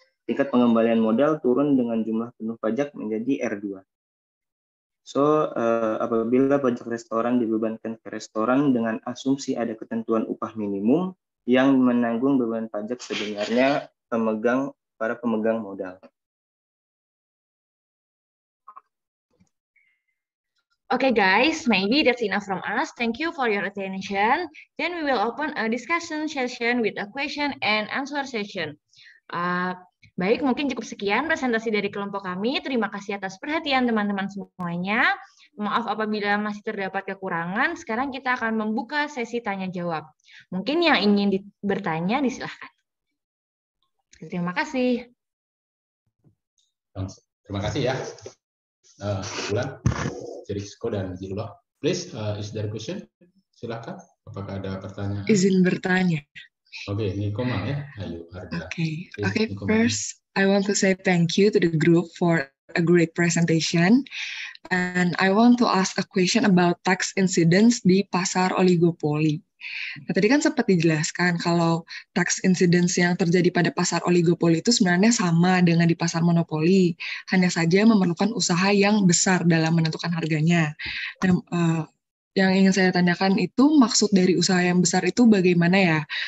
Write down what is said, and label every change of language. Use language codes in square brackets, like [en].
[id] Tingkat pengembalian modal turun dengan jumlah penuh pajak menjadi R2. So, apabila pajak restoran dibebankan ke restoran dengan asumsi ada ketentuan upah minimum, yang menanggung beban pajak sebenarnya para pemegang modal. [en] Okay, guys, maybe that's enough from us. Thank you for your attention. Then we will open a discussion session with a question and answer session. [id] Baik, mungkin cukup sekian presentasi dari kelompok kami. Terima kasih atas perhatian teman-teman semuanya. Maaf apabila masih terdapat kekurangan. Sekarang kita akan membuka sesi tanya-jawab. Mungkin yang ingin bertanya, disilahkan. Terima kasih. Terima kasih ya. Bulan, Jerisko dan Zilullah. [en] Please, is there a question? [id] Silakan. Apakah ada pertanyaan? Izin bertanya. Oke, Nikoma ya. Ayo, Harga. [en] Okay, first I want to say thank you to the group for a great presentation. And I want to ask a question about tax incidence [id] di pasar oligopoli. Nah, tadi kan sempat dijelaskan kalau tax incidence yang terjadi pada pasar oligopoli itu sebenarnya sama dengan di pasar monopoli, hanya saja memerlukan usaha yang besar dalam menentukan harganya. Nah, yang ingin saya tanyakan itu maksud dari usaha yang besar itu bagaimana ya?